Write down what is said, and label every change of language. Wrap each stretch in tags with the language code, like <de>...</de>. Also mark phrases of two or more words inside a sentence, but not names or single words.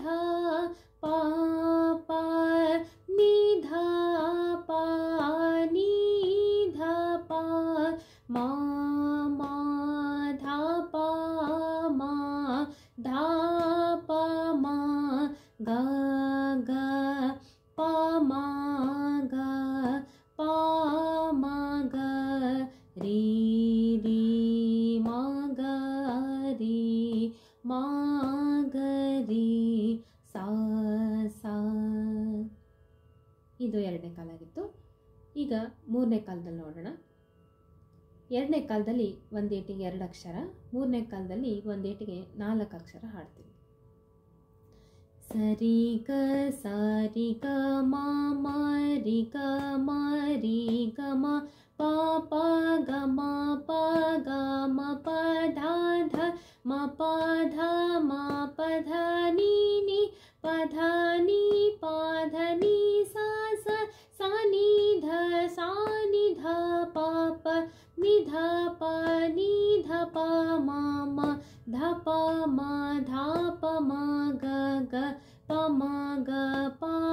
<kn>ಪ ಪ ನೀ ಧ ಪ ನೀ ಧ ಪ ಮಾ ಮಾ ಧ ಪ ಮಾ ಧ ಪ ಮಾ ಗ ಗ ಪ ಮಾ ಗ ಪ ಮಾ ಗ ರೀ ರೀ ಮಾ ಗ ರೀ ಮಾ ಗ ರೀ ಸಾ ಸಾ. ಇದು 2ನೇ ಕಾಲ ಆಗಿತ್ತು. ಈಗ 3ನೇ ಕಾಲದಲ್ಲಿ ನೋಡೋಣ. 2ನೇ ಕಾಲದಲ್ಲಿ ಒಂದೇಟಿಗೆ 2 ಅಕ್ಷರ, 3ನೇ ಕಾಲದಲ್ಲಿ ಒಂದೇಟಿಗೆ 4 ಅಕ್ಷರ ಹಾಡ್ತೀವಿ. ಸರಿ ಗ ಸಾರಿ ಗ ಮಾ ಮಾ ರಿ ಗ ಮಾ ರಿ ಗ ಮಾ ಪಾ ಪಾ ಗ ಮಾ ಪಾ ಗ ಮಾ ಪ ಧಾ ಧ ಮಾ ಪ ಧ ಮಾ ಪ ಧ ನೀ ನೀ ಪ ಧ ನೀ ಪ ಧ ನೀ ಸಾ ಸ ಸಾ ನೀ ಧ ಸಾ ನೀ ಧ ಪ ಪ ನೀ ಧ ಪ ನೀ ಧ ಪ ಮಾ ಮಾ ಧ ಪ ಮಾ ಧ ಪ ಮಾ ಗ ಗ ಪ ಮ ಗ ಪ</kn>